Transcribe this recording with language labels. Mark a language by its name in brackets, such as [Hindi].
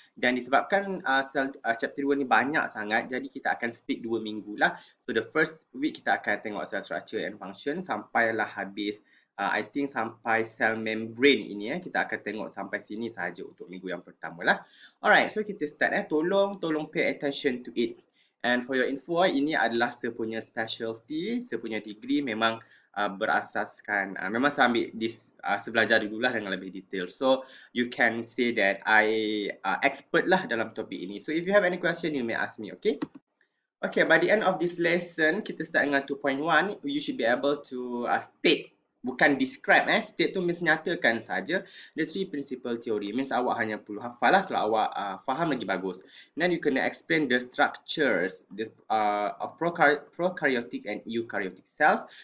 [Malay] Dan disebabkan chapter 2 ni banyak sangat, jadi kita akan split 2 minggu lah. So, [English] the first week [Malay] kita akan tengok cell structure and function sampailah habis [English] I think [Malay] sampai cell membrane ini kita akan tengok sampai sini sahaja untuk minggu yang pertama lah. [English] Alright, so kita start tolong pay attention to it. And for your info, [Malay] ini adalah saya punya specialty, saya punya degree memang berasaskan, memang saya ambil saya belajar dululah dengan lebih detail. [English] So, you can say that I expert lah [Malay] dalam topik ini. [English] So, if you have any question, you may ask me, okay? Okay, by the end of this lesson, [Malay] kita start dengan 2.1. [English] You should be able to state, bukan describe state tu means [Malay] nyatakan saja [English] the three principal theory. [Malay] Means awak hanya perlu hafal lah kalau awak faham lagi bagus. [English] Then you kena explain the structures of prokaryotic and eukaryotic cells.